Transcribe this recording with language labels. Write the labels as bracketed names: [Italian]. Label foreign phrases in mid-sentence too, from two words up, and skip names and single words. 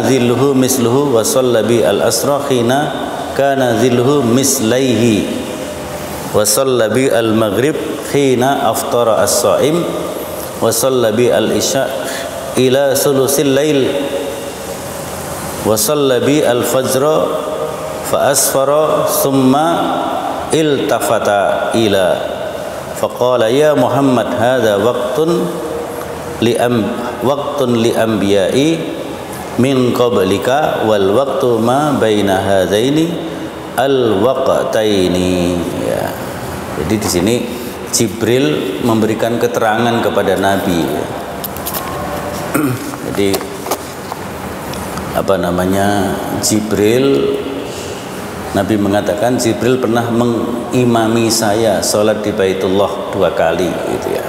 [Arabic] ظله مثله وصلى بي العصر حين كان ظله مثليه وصلى بي المغرب حين أفطر الصائم وصلى بي العشاء إلى ثلث الليل وصلى بي الفجر فأسفر ثم التفت إلي فقال يا محمد هذا وقت للأنبياء من قبلك والوقت ما بين هذين الوقتين ya. [Indonesian] Jadi di sini Jibril memberikan keterangan kepada Nabi ya. Jadi Jibril, Nabi mengatakan Jibril pernah mengimami saya sholat di Baitullah 2 kali gitu ya.